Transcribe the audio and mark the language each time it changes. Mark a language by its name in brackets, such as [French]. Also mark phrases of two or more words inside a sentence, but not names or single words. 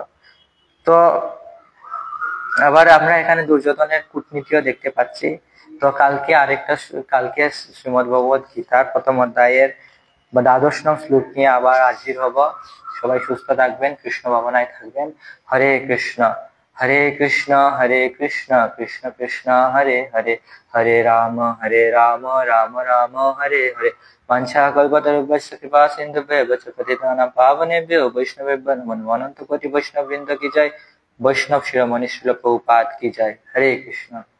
[Bangla] তো আবার আমরা এখানে দুর্যোধনের কূটনীতিও দেখতে পাচ্ছি। তো কালকে শ্রীমদ্ ভগবত গীতার প্রথম অধ্যায়ের বা ১২ নং শ্লোক নিয়ে আবার হাজির হব। সবাই সুস্থ থাকবেন, কৃষ্ণ ভাবনায় থাকবেন। [Sanskrit] হরে কৃষ্ণ হরে কৃষ্ণ কৃষ্ণ কৃষ্ণ হরে হরে, হরে রাম রাম রাম হরে হরে। বাঞ্ছা কল্পতরুভ্যশ্চ কৃপা সিন্ধুভ্যেব চ পতিতানাং পাবনেভ্যো বৈষ্ণবেভ্যো নমো নমঃ। [Bangla] অনন্ত কোটি বৈষ্ণব বৃন্দ কি জয়। বৈষ্ণব শিরোমণি শ্রীল প্রভুপাদ কি জয়। হরে কৃষ্ণ।